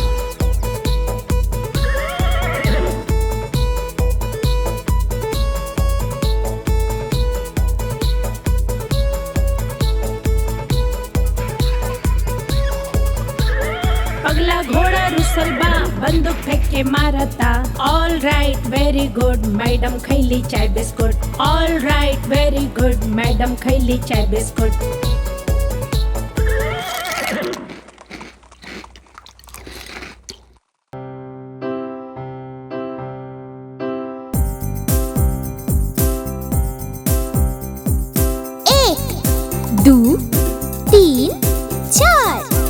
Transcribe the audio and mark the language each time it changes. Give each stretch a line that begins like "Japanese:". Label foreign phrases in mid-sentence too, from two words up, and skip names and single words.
Bhojpuri: पगला घोड़ा रुसल बा, बंदूक फेंक के मारता।
English: All right very good,
Bhojpuri: मैडम खैली चाय बिस्कुट।
English: All right very good,
Bhojpuri: मैडम खैली चाय बिस्कुट। एक, दो, तीन, चार।